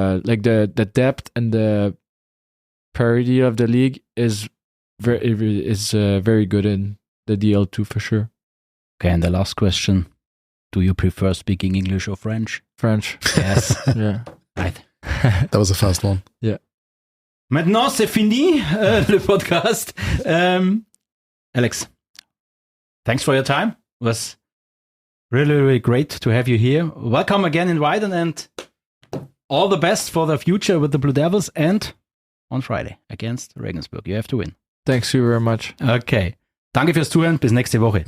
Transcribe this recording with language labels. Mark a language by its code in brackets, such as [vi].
[en] Like the depth and the parity of the league is very good in the DL2 for sure. Okay, and the last question. Do you prefer speaking English or French? French. Yes. Yeah. Right. That was the first one. Yeah. [fr] Maintenant, c'est fini, le podcast. [en] Alex, thanks for your time. It was really, really great to have you here. Welcome again in Weiden, and all the best for the future with the Blue Devils and on Friday against Regensburg. You have to win. Thanks you very much. [de] Okay. Danke fürs Zuhören. Bis nächste Woche.